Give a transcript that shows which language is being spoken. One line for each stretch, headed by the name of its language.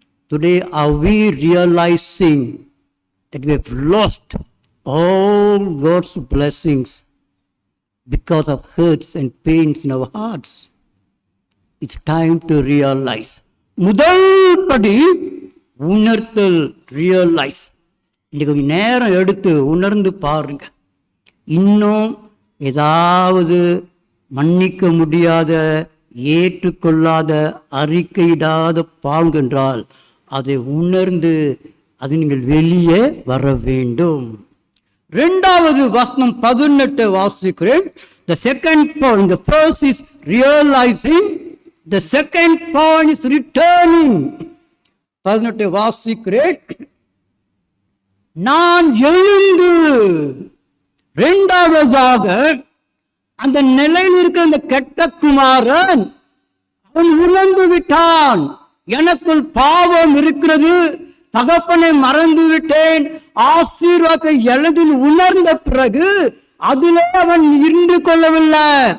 English: Today are we realizing that we have lost all God's blessings because of hurts and pains in our hearts? It's time to realize.
Tamil: முதல் படி உணர்த்தல்,
English: realize.
Tamil: இன்னைக்கு கொஞ்சம் நேரம் எடுத்து உணர்ந்து பாருங்க. இன்னும் ஏதாவது மன்னிக்க முடியாத, ஏற்றுக்கொள்ளாத, அறிக்கையிடாத பாவம் என்றால் அதை உணர்ந்து அது நீங்கள் வெளியே வர வேண்டும். 2வது வசனம் 18 வாசிக்கிறேன்.
English: The second point, the first is realizing, the second point is returning.
Tamil: 18 வாசிக்கிறேன். நான் எழுந்து, 2வதாக அந்த நிலையில் இருக்கிற அந்த கெட்ட குமாரன் அவன் உணர்ந்து விட்டான், எனக்குள் பாவம் இருக்கிறது, தகப்பனை மறந்து விட்டேன், ஆசீர்வாதத்தை எழுதில் உணர்ந்த பிறகு அதிலே அவன் இருந்து கொள்ளவில்லை.